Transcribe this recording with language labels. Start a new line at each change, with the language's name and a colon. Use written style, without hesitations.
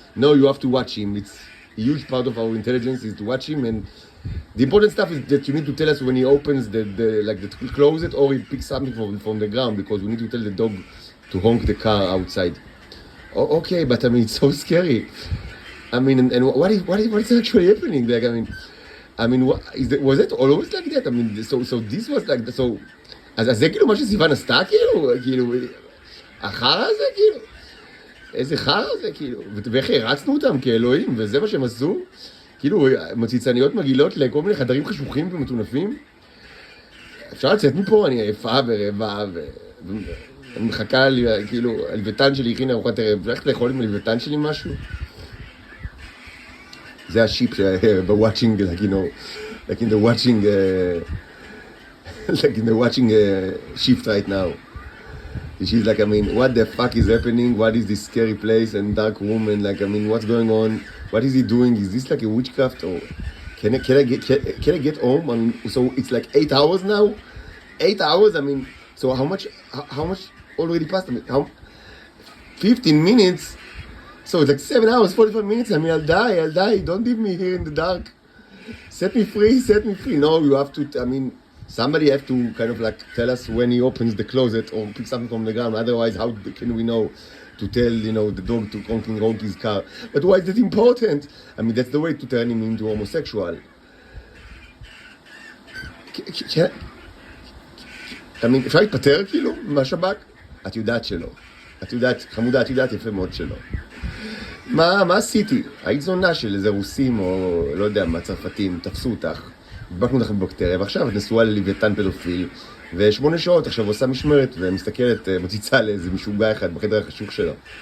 English: No, you have to watch him. It's a huge part of our intelligence is to watch him. And the important stuff is that you need to tell us when he opens the closet or he picks something from the ground, because we need to tell the dog to honk the car outside. Okay, but I mean, it's so scary. I mean, and what is actually happening? Like, I mean, was it always like that? I mean, so this was like, so,
Hebrew: אז זה כאילו מה שסיוון עשתה, כאילו, החרא הזה, כאילו, איזה חרא זה, כאילו, ואיך הרצנו אותם כאלוהים, וזה מה שהם עשו, כאילו, מציצניות מגעילות לכל מיני חדרים חשוכים ומטונפים. אפשר לצאת מפה, אני עייפה ורעבה, ומחכה לי, כאילו, הלוויתן שלי הכין ארוחת ערב, הולכת לאכול עם הלוויתן שלי משהו. זה השיפ
English: ב-watching, like, you know, like in the watching, like in the watching shift right now. She's like, I mean, what the fuck is happening? What is this scary place and dark room? And like, I mean, what's going on? what is he doing? Is this like a witchcraft or can I get home? I mean, so it's like 8 hours now. 8 hours. I mean, so how much already passed? I mean, how 15 minutes. So it's like 7 hours, 45 minutes. I mean, I'll die. Don't leave me here in the dark. Set me free. No, you have to. I mean, somebody have to kind of like tell us when he opens the closet or pick something from the ground. Otherwise, how can we know to tell, the dog to honk his car? But why is that important? I mean, that's the way to turn him into homosexual. I mean,
Hebrew: אפשר להתפטר כאילו מהשב"כ? את יודעת שלא. את יודעת, חמודה, את יודעת יפה מאוד שלא. מה עשיתי? היית זונה של איזה רוסים או לא יודע מה, צרפתים, תפסו אותך, הדבקנו אותך בבקטריה, ועכשיו את נשואה ללוויתן פדופיל, ו8 שעות עכשיו עושה משמרת ומסתכלת, מציצה לאיזה משוגע אחד בחדר החשוך שלו.